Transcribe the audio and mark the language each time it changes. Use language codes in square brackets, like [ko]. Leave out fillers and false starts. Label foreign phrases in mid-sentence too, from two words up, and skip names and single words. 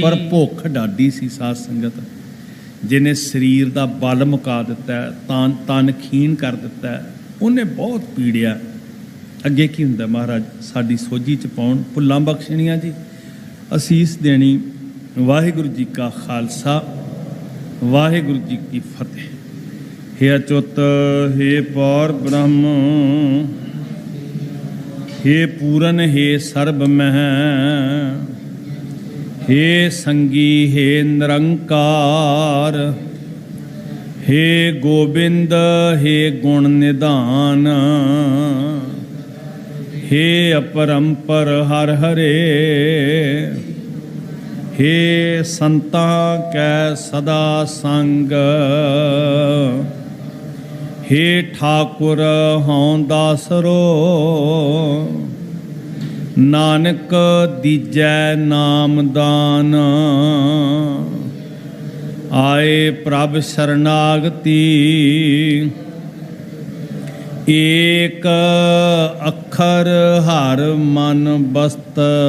[pa] ਪਰ ਭੁੱਖ ਡਾਢੀ ਸੀ ਸਾਧ ਸੰਗਤ, ਜਿਹਨੇ ਸਰੀਰ ਦਾ ਬਲ ਮੁਕਾ ਦਿੱਤਾ, ਤਨ ਖੀਣ ਕਰ ਦਿੱਤਾ, ਉਹਨੇ ਬਹੁਤ ਪੀੜਿਆ। ਅੱਗੇ ਕੀ ਹੁੰਦਾ ਮਹਾਰਾਜ ਸਾਡੀ ਸੋਝੀ 'ਚ ਪਾਉਣ, ਭੁੱਲਾਂ ਬਖਸ਼ਣੀਆਂ ਜੀ, ਅਸੀਸ ਦੇਣੀ। ਵਾਹਿਗੁਰੂ ਜੀ ਕਾ ਖਾਲਸਾ, ਵਾਹਿਗੁਰੂ ਜੀ ਕੀ ਫਤਿਹ। [hi] हे अच्युत हे पौर ब्रह्म हे पूरन हे सर्ब मह हे संगी हे निरंकार हे गोबिंद हे गुण निधान हे अपरंपर हर हरे हे संता कै सदा संग हे ठाकुर हों दासरो नानक दीजै नाम दान आए प्रभ शरणागति एक अखर हर मन बस्त